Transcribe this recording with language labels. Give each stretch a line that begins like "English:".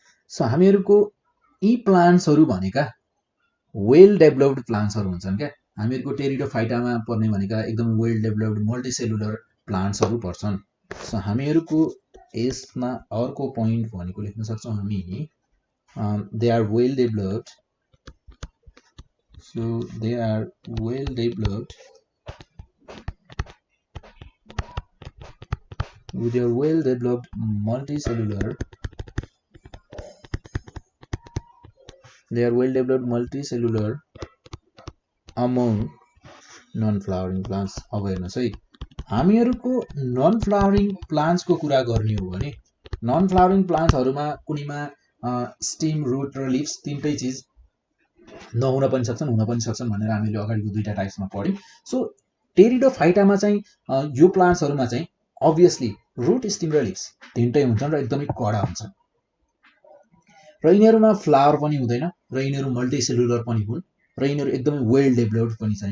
Nepali: So हामीहरुको यी प्लान्ट्सहरु भनेका well developed प्लान्ट्सहरु हुन्छन् के। हामीहरुको टेरिडोफाइटामा पर्ने भनेका एकदम वेल डेभलप्ड मल्टिसेलुलर प्लान्ट्सहरु पर्छन्। सो हामीहरुको यसमा अर्को पोइन्ट भनेको लेख्न सक्छौं हामी
English: they are well developed. So they are well developed with your well developed multicellular. They are well developed multicellular among non-flowering plants.
Nepali: अब हेर्नुस् है हामीहरुको नन फ्लावरिङ प्लान्ट्स को कुरा गर्ने हो भने नन फ्लावरिङ प्लान्ट्सहरुमा कुनैमा स्टेम रूट र लिव्स तीनटै चीज नहुन पनि सक्छन् हुन पनि सक्छन् भनेर हामीले अगाडिको दुईटा टाइप्समा पढ्यौं। सो टेरिडोफाइटामा चाहिँ यो प्लान्ट्सहरुमा चाहिँ obviously रूट स्टेम र लिव्स तीनटै हुन्छन् र एकदमै कडा हुन्छन् र यिनीहरुमा फ्लावर पनि हुँदैन र यिनीहरु मल्टिसेलुलर पनि हुन् र यिनीहरु एकदमै वेल डेभलप्ड पनि छन्।